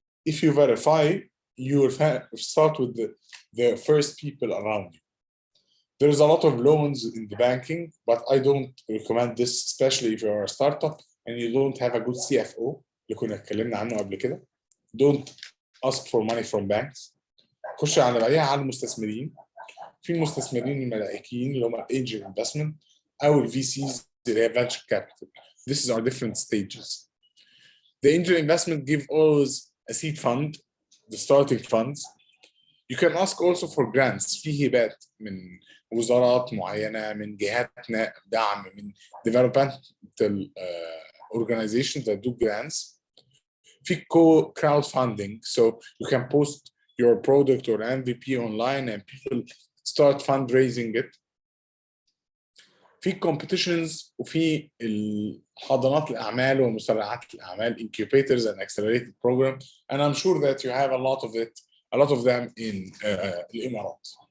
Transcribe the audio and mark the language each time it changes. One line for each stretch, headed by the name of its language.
English: If you verify, you will start with the first people around you. There's a lot of loans in the banking, but I don't recommend this, especially if you're a startup and you don't have a good CFO,
Arabic: اللي كنا اتكلمنا عنه قبل كده.
English: Don't ask for money from banks.
Arabic: خش على بعديها على المستثمرين. في المستثمرين الملائكيين اللي هم angel investment أو VCs اللي هي venture capital.
English: This is our different stages. The angel investment give always a seed fund, the starting funds. You can ask also for grants.
Arabic: في هبات من وزارات معينة، من جهات دعم، من
English: developmental organizations that do grants. في crowdfunding, so you can post your product or MVP online and people start fundraising it. في competitions
Arabic: وفي حضانات الأعمال ومسرعات الأعمال,
English: incubators and accelerated program, and I'm sure that you have a lot of them in الإمارات.